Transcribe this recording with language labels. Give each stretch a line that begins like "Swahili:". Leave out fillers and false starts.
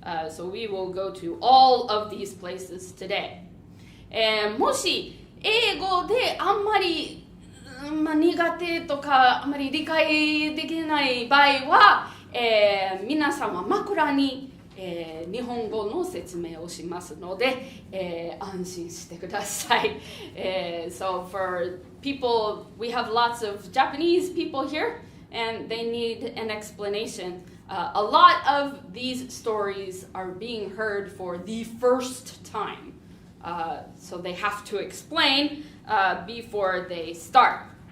English: So we will go to all of these places today.
Japanese: もし英語であんまり、苦手とかあんまり理解できない場合は、皆さんは枕に、日本語の説明をしますので、安心してください。
English: So for people, we have lots of Japanese people here, and they need an explanation. A lot of these stories are being heard for the first time. So they have to explain before they start.